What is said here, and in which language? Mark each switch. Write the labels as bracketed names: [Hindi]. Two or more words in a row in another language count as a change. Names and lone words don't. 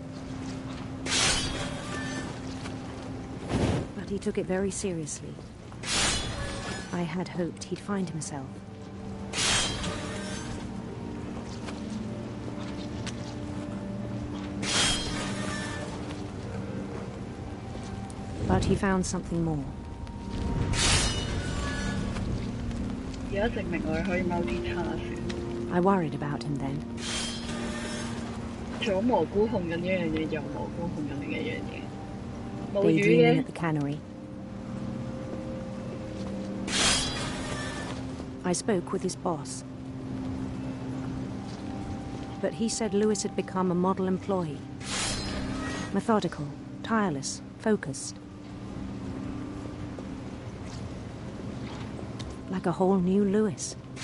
[English] But he took it very seriously. I had hoped he'd find himself. But he found something more. [Cantonese] 而家證明我哋可以 multitask。I [English] worried about him then. [Cantonese] 左蘑菇控緊一樣嘢，右蘑菇控緊另一樣嘢。冇魚 [English] Daydreaming [Cantonese] 嘅。 [English] at the cannery. I spoke with his boss. But he said Lewis had become a model employee. Methodical, tireless, focused. Like a whole new Lewis.